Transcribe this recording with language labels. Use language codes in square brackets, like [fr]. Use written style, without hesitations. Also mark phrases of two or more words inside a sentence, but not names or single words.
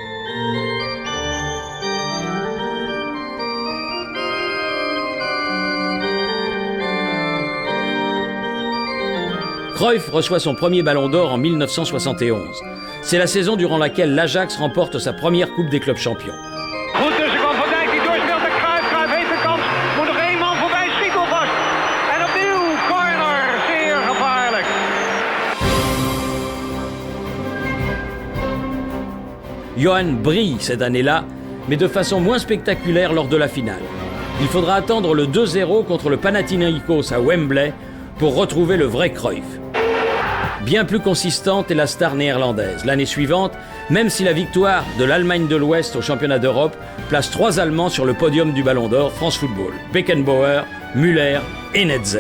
[fr] Cruyff reçoit son premier ballon d'or en 1971. C'est la saison durant laquelle l'Ajax remporte sa première Coupe des clubs champions. [nl] Goed tussenkomt Van Dijk, die doorspeelt naar Cruyff. Cruyff heeft de kans. Moet nog één man voorbij, schiet alvast. En opnieuw corner, zeer gevaarlijk. [fr] Johan brille cette année-là, mais de façon moins spectaculaire lors de la finale. Il faudra attendre le 2-0 contre le Panathinaikos à Wembley pour retrouver le vrai Cruyff. Bien plus consistante est la star néerlandaise. L'année suivante, même si la victoire de l'Allemagne de l'Ouest au championnat d'Europe place 3 Allemands sur le podium du Ballon d'Or, France Football, Beckenbauer, Müller et Netzer.